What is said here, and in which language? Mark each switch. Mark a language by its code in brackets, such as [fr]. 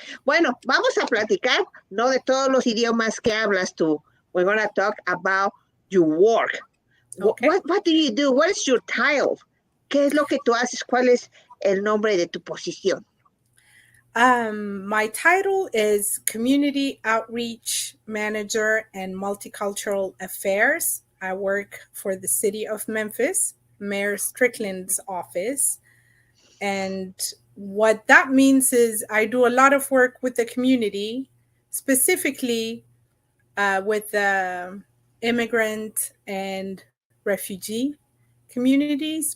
[es] Bueno, vamos a platicar, no de todos los idiomas que hablas tú. [en] We're going to talk about your work. Okay. What do you do? What is your title? [es] ¿Qué es lo que tú haces? ¿Cuál es el nombre de tu posición? [en] My title is Community Outreach Manager and Multicultural Affairs. I work for the city of Memphis, Mayor Strickland's office. And what that means is I do a lot of work with the community, specifically with the immigrant and refugee communities.